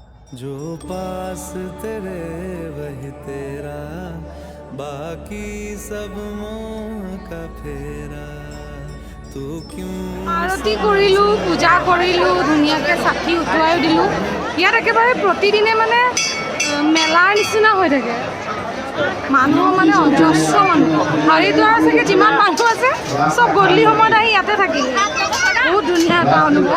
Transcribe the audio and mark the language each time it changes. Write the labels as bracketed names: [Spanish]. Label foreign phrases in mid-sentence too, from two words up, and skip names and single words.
[Hindi] जो पास तेरे वही तेरा बाकी सब मोह का फेरा तू क्यों [Assamese] আৰতি কৰিলোঁ, পূজা কৰিলোঁ, ধুনীয়াকৈ চাকি উঠোৱাই দিলোঁ। ইয়াত একেবাৰে প্ৰতিদিনে মানে মেলাৰ নিচিনা হৈ থাকে, মানুহ মানে অজস্ৰ মানুহ। হৰিদ্বাৰ চাগে যিমান মানুহ আছে চব গধূলি সময়ত আহি ইয়াতে থাকিল। বহুত ধুনীয়া এটা অনুভৱ।